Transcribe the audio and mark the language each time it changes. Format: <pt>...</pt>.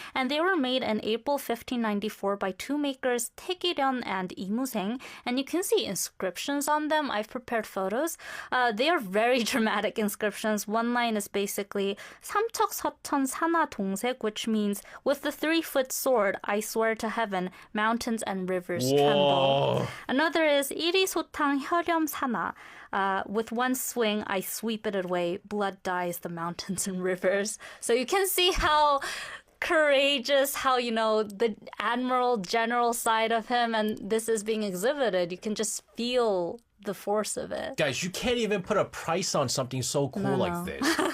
<en>And they were made in April 1594 by two makers, 태기련 and 이무생. And you can see inscriptions on them. I've prepared photos. They are very dramatic inscriptions. One line is basically</en> <ko>삼척서천 산하 동색,</ko> <en>which means with the 3-foot sword, I swear to heaven, mountains and rivers tremble.</en> <ko>Another is 이리소탕 혈염 산하.</ko> <en>With one swing, I sweep it away. Blood dyes the mountains and rivers. So you can see how courageous, how, the admiral general side of him, and this is being exhibited. You can just feel the force of it. Guys, you can't even put a price on something so cool like this.</en>